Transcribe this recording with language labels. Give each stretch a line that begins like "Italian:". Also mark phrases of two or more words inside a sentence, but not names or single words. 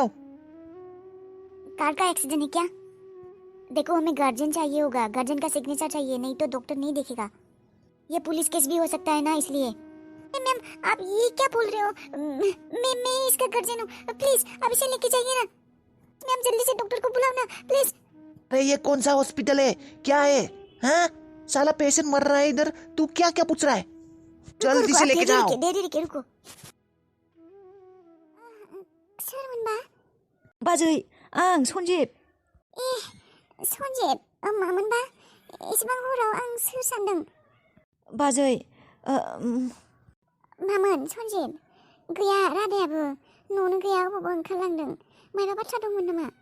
Hindi: कार का एक्सीडेंट है क्या देखो हमें गार्जियन चाहिए होगा गार्जियन का सिग्नेचर चाहिए नहीं तो डॉक्टर नहीं देखेगा ये पुलिस केस भी हो सकता है ना इसलिए मैम आप ये क्या बोल रहे हो मैं इसका गार्जियन हूँ प्लीज अब इसे लेके जाइए ना मैम जल्दी से डॉक्टर को बुलाओ ना प्लीज अरे ये कौन सा हॉस्पिटल है क्या है हाँ साला पेशेंट मर रहा है इधर तू क्या पूछ रहा है जल्दी से लेके जाओ
Bodo: देरी रुको सोरमोनबा बाजै आं सन्जिब सन्जिब मामोनबा एसेबां हराव आं सोर सानदों बाजै मामोन सन्जिब गैया रादायाबो न'नो गैया अबावबा ओंखारलांदों मायबा बाथ्रा दंमोन नामा